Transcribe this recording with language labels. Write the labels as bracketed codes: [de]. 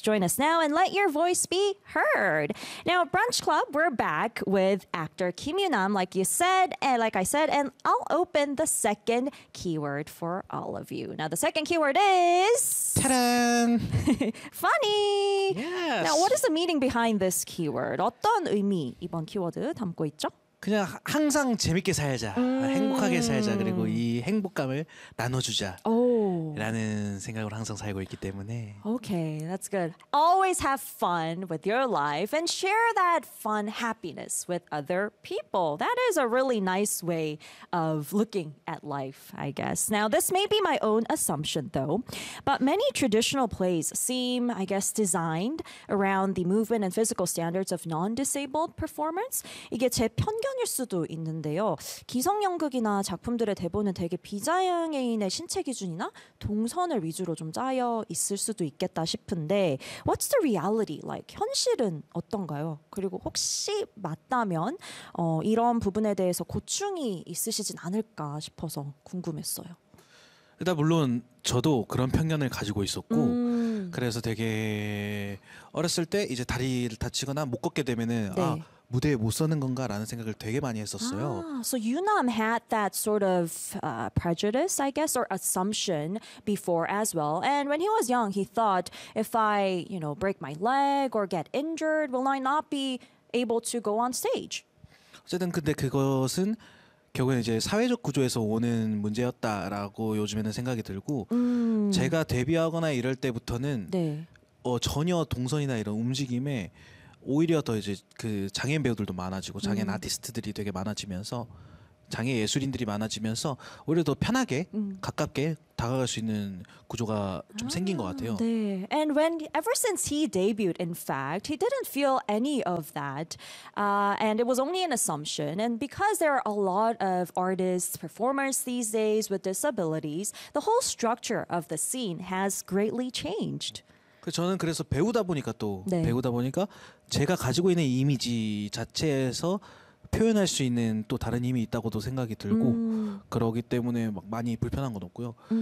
[en] Join us now and let your voice be heard. Now, Brunch Club, we're back with actor Kim Yoon-nam, like I said, and I'll open the second keyword for all of you. Now, the second keyword is... Ta-da! Funny! Yes! Now, what is the meaning behind this keyword? [ko] 어떤 의미 이번 키워드 담고 있죠? 그냥 항상 재밌게 살자, 행복하게 살자, 그리고 이 행복감을 나눠주자 라는 생각으로 항상 살고 있기 때문에. [en] Okay, that's good. Always have fun with your life and share that fun happiness with other people. That is a really nice way of looking at life, I guess. Now, this may be my own assumption though, but many traditional plays seem, I guess, designed around the movement and physical standards of non-disabled performers. [ko] 이게 제 편견 일 수도 있는데요. 기성 연극이나 작품들의 대본은 되게 비자양인의 신체 기준이나 동선을 위주로 좀 짜여 있을 수도 있겠다 싶은데, [en] what's the reality like? [ko] 현실은 어떤가요? 그리고 혹시 맞다면 이런 부분에 대해서 고충이 있으시진 않을까 싶어서 궁금했어요. 일단 물론 저도 그런 편견을 가지고 있었고 그래서 되게 어렸을 때 이제 다리를 다치거나 못 걷게 되면은 네. 아 무대에 못 서는 건가라는 생각을 되게 많이 했었어요. [en] So Yoon-nam had that sort of prejudice, I guess, or assumption before as well. And when he was young, he thought, if I, you know, break my leg or get injured, will I not be able to go on stage? [ko] 어쨌든 근데 그것은 결국에 이제 사회적 구조에서 오는 문제였다라고 요즘에는 생각이 들고 제가 데뷔하거나 이럴 때부터는 네. 전혀 동선이나 이런 움직임에 오히려 더 이제 그 장애인 배우들도 많아지고 장애인 아티스트들이 되게 많아지면서 장애 예술인들이 많아지면서 오히려 더 편하게 가깝게 다가갈 수 있는 구조가 좀 생긴 것 같아요. 네. [en] And when ever since he debuted, in fact, he didn't feel any of that. And it was only an assumption. And because there are a lot of artists, performers these days with disabilities, the whole structure of the scene has greatly changed. [ko] 저는 그래서 배우다 보니까 또 네. 배우다 보니까 제가 가지고 있는 이미지 자체에서 표현할 수 있는 또 다른 힘이 있다고도 생각이 들고 그러기 때문에 막 많이 불편한 건 없고요.